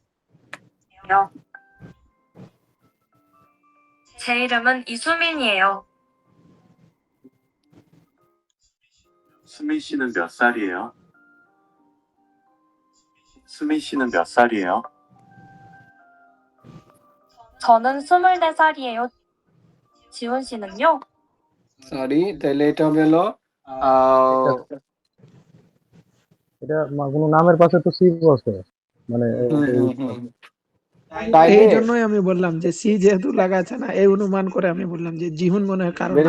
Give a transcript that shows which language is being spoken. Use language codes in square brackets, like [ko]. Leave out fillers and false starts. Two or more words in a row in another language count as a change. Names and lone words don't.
[ko] 제 이름은 이수민이에요. 수민 씨는 몇 살이에요? 수민 씨는 몇 살이에요? 저는 24살이에요. 지훈 씨는요? [bn] সরি, তাহলে এটা হলো আহ, এটা কোনো নামের পাশে তো সি বসে, মানে হুম, হুম, হুম। এই তাইলে জন্যই আমি বললাম যে সি যেহেতু লাগা আছে না, এই অনুমান করে আমি বললাম যে জিহুন মনে হয় কারো